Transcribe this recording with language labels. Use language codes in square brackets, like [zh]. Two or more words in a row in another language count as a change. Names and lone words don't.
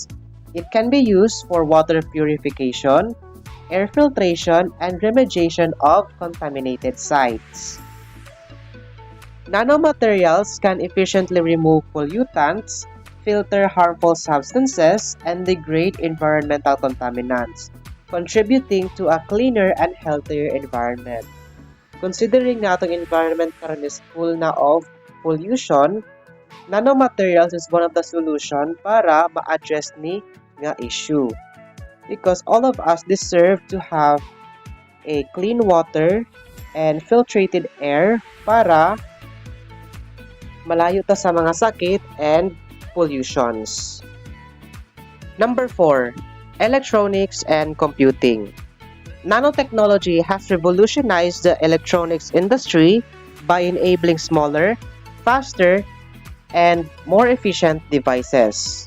[en] It can be used for water purification, air filtration, and remediation of contaminated sites. Nanomaterials can efficiently remove pollutants, filter harmful substances, and degrade environmental contaminants, contributing to a cleaner and healthier environment. Considering [ceb] na atong [en] environment karon is full na of pollution, nanomaterials is one of the solution [ceb] para ma-address ni nga [en] issue. Because all of us deserve to have a clean water and filtrated air [ceb] para malayo ta sa mga sakit [en] and pollutions. Number 4, electronics and computing. Nanotechnology has revolutionized the electronics industry by enabling smaller, faster, and more efficient devices.